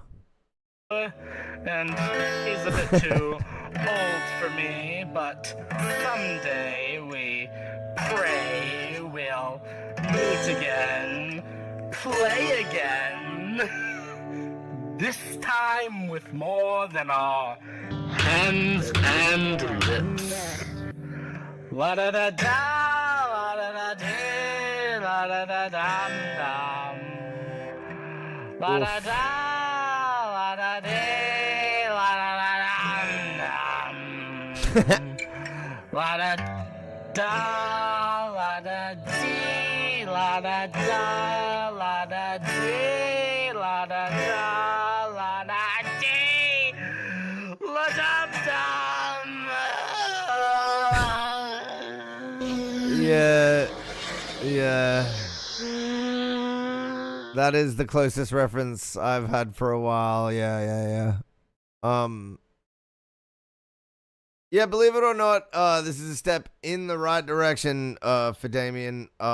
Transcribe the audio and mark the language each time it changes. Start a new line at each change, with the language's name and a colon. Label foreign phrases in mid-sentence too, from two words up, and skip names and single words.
English: And he's a bit too old for me, but someday we pray we'll meet again, play again, this time with more than our hands and lips. La da da da, la da da dee, la da da dum dum. La da da, la da dee, la da da dum dum. La da da, la da dee, la da da, la da dee, la da da, la da dee, la dum dum. Yeah. That is the closest reference I've had for a while. Yeah. Yeah, believe it or not, this is a step in the right direction for Damien.